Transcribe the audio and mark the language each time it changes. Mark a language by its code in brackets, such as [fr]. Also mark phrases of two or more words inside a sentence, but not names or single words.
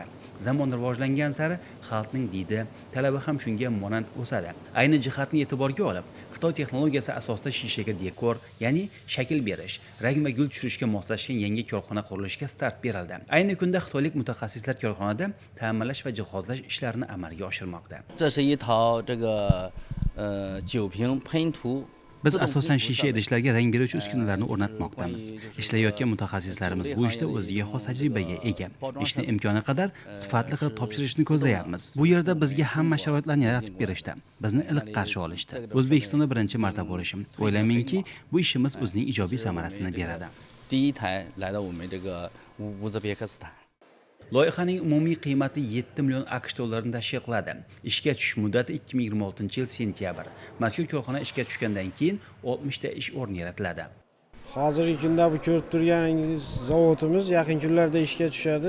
[uz] Zamon rivojlangan sari xalqning didi, talabi ham shunga monand o'sadi. Ayni jihatni e'tiborga olib, Xitoy texnologiyasi asosida shishaga dekor, ya'ni shakl berish, rang va gul tushirishga moslashgan yangi korxona qurilishiga start berildi. Ayni kunda xitoylik mutaxassislar korxonada ta'mirlash va jihozlash ishlarini amalga oshirmoqda. [zh] 这是一套这个酒瓶喷涂 [uz] Biz asosan shisha idishlarga rang beruvchi uskunalarni o'rnatmoqdamiz. Ishlayotgan mutaxassislarimiz bu ishda o'ziga xos tajribaga ega. Ishni imkoni qadar sifatli qilib topshirishni ko'zlayapmiz. Bu yerda bizga hamma sharoitlarni yaratib berishdi. Bizni iliq qarshi olishdi. O'zbekistonda birinchi marta bo'lishim. O'ylaymanki, bu ishimiz o'zining ijobiy samarasini beradi. [zh] 第一台来到我们这个乌兹别克斯坦。 [uz] Loyihaning umumiy qiymati 7 million AQSh dollarini tashkil qiladi. Ishga tushish muddati 2026-yil sentyabr. Mazkur korxona ishga tushgandan keyin 60 ta ish o'rni yaratiladi. Hozirgi kunda bu ko'rib turganingiz zavodimiz yaqin kunlarda ishga tushadi.